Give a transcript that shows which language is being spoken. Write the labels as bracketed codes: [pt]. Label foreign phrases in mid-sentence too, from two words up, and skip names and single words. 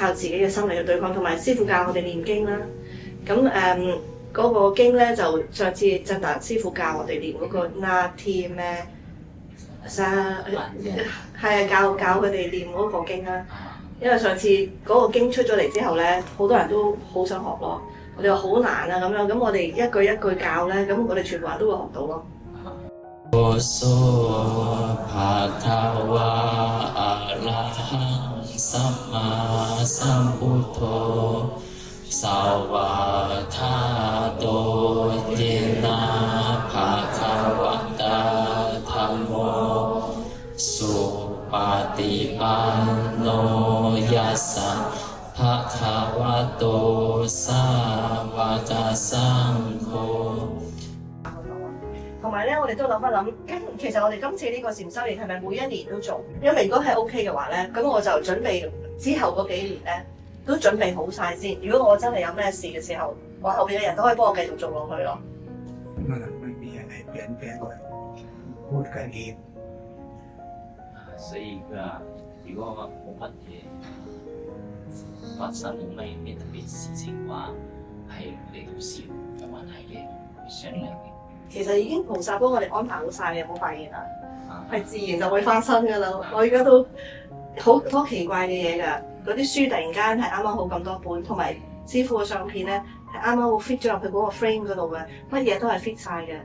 [yue] 靠自己嘅心嚟去對抗，同埋師傅教我哋念經啦。咁嗰個經咧就上次振達師傅教我哋念嗰個那天咩係教佢哋念嗰個經啦。因為上次嗰個經出咗嚟之後咧，好多人都好想學咯。我哋話好難啊咁樣，咁我哋一句一句教咧，咁我哋全部人都會學到咯。 [pi] โอโสภะคะวะอะระหังสัมมาสัมพุทโธสวากขาโตจินาภะคะวะตาธัมโมสุปฏิปันโนยัสสะภะคะวะโตสาวกสังโฆ [yue] 同埋咧，我哋都諗一諗，其實我哋今次呢個禪修營係咪每一年都做？因為如果係 OK 嘅話咧，咁我就準備之後嗰幾年咧都準備好晒先。如果我真係有咩事嘅時候，我後邊嘅人都可以幫我繼續做落去咯。 [th] ไม่มีอะไรเปลี่ยนแปลงก่อนพูดกันเอง [yue] 所以如果冇乜嘢發生咩特別事情嘅話，係你到時有問題嘅會商量嘅。其實已經菩薩幫我哋安排好晒，你有冇發現啊？係自然就會發生㗎啦。我而家都好多奇怪嘅嘢㗎，嗰啲書突然間係啱啱好咁多本，同埋師傅嘅相片咧係啱啱好 fit 咗入去嗰個 frame 嗰度嘅，乜嘢都係 fit 晒嘅。